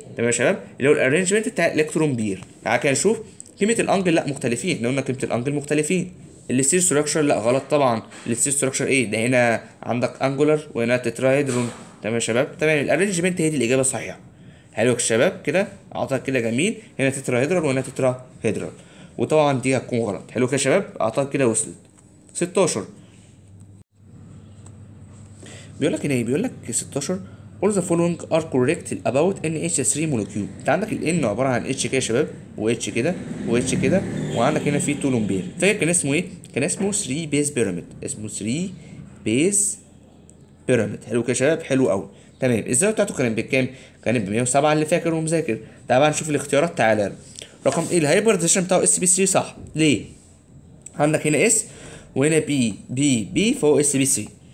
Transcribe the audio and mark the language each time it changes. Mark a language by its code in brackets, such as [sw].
[ar] تمام يا شباب، اللي هو الارينجمنت بتاع الالكترون بير. تعالى كده نشوف قيمه الانجل. لا مختلفين، احنا قلنا قيمه الانجل مختلفين. الستيل ستراكشر لا غلط طبعا. الستيل ستراكشر ايه ده؟ هنا عندك انجولار وهنا تتراهيدرون. تمام يا شباب، تمام. الارينجمنت هي دي الاجابه الصحيحه. حلو يا شباب كده، اعتقد كده جميل. هنا تتراهيدرال وهنا تتراهيدرال، وطبعا دي هتكون غلط. حلو كده يا شباب، اعتقد كده وصلت. [en] 16 [ar] بيقول لك هنا ايه؟ بيقول لك [en] 16 all the following are correct about NH3 molecule. [ar] انت عندك ال N عباره عن H كده يا شباب، و H كده، و H كده، وعندك هنا في 2 لون بير. فاكر كان اسمه ايه؟ كان اسمه 3 بيز بيراميد، اسمه 3 بيز بيراميد. حلو كده يا شباب، حلو قوي. تمام. الزاويه بتاعته كانت بكام؟ كانت ب 107 اللي فاكر ومذاكر. تعال بقى نشوف الاختيارات. تعالى رقم ايه الهايبرديشن بتاعه اس بي 3 صح. ليه؟ عندك هنا اس وهنا بي فهو اس بي 3.